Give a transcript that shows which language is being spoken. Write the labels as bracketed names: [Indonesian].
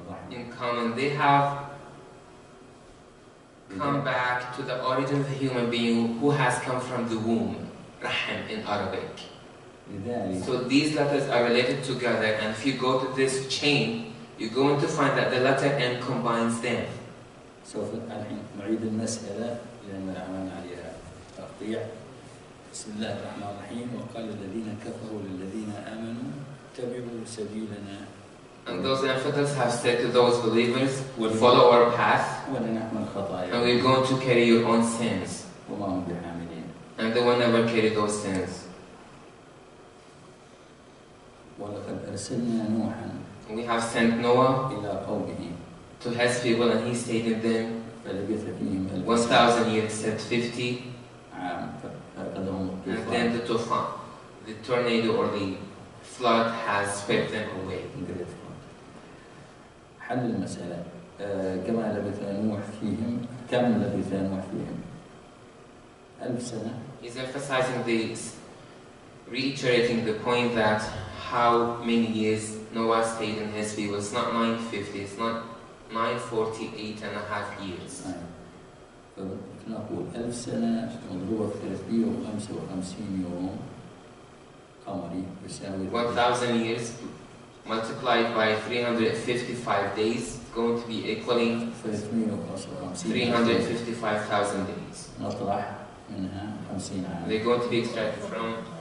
[English] in common. They have come back to the origin of the human being who has come from the womb, Rahim in Arabic. So these letters are related together, and if you go to this chain, you're going to find that the letter N combines them. So for Alhim, read the Mas'ala, [Arabic] لأن العمل عليها تقطيع. بسم الله الرحمن الرحيم وقال الذين كفروا للذين آمنوا اتبعوا سبيلنا. [English] And those infidels have said to those believers, we'll follow our path and we're going to carry your own sins. And they will never carry those sins. [Arabic] ولقد أرسلنا نوحا. [English] We have sent Noah to his people and he stated them 1,000 years, said 50. And then the tufan, the tornado or the flood has swept them away. [Arabic] حل المسألة كما لبث نوح فيهم كم لبث نوح فيهم ألف سنة. [English] He's emphasizing the reiterating the point that how many years Noah stayed in his people. It's not 950, it's not 948 and a half years. [Arabic] نقول ألف سنة مضروبة 355 يوم قمري يساوي [English] 1000 years multiplied by 355 days going to be equaling 355,000 days. [Arabic] نطلع منها 50 عام. [English] They're going to be extracted from